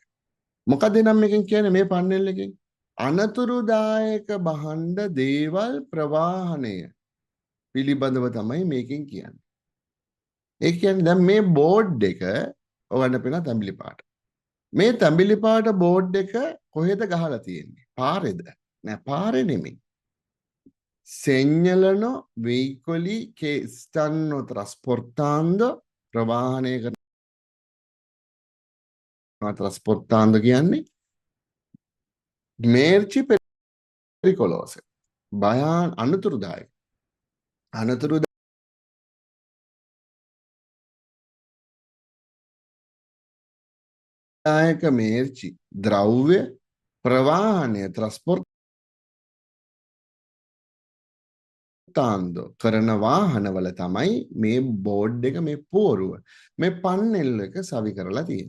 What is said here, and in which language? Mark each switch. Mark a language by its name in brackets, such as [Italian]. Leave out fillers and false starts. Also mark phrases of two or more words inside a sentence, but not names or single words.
[Sinhala] මොකද නම් එකෙන් කියන්නේ මේ පන්නෙල් එකෙන්? අනතුරුදායක බහණ්ඩ දේවල් ප්‍රවාහණය පිළිබඳව තමයි මේකෙන් කියන්නේ. ඒ කියන්නේ දැන් මේ බෝඩ් එක ඔයගන්න පේන තැඹිලි පාට. මේ තැඹිලි පාට බෝඩ් එක කොහෙද ගහලා තියෙන්නේ? පාරේද? නෑ පාරේ නෙමෙයි. [Italian] segnalano veicoli che stanno trasportando [Sinhala] ප්‍රවාහනය කරනවා [Italian] trasportando කියන්නේ merci pericolose. [Sinhala] භයාන අනතුරුදායක. අනතුරුදායක merci ද්‍රව්‍ය ප්‍රවාහනය තාන්දෝ කරන වාහනවල තමයි මේ බෝඩ් එක මේ පෝරුව මේ පන්නෙල් එක සවි කරලා තියෙන්නේ.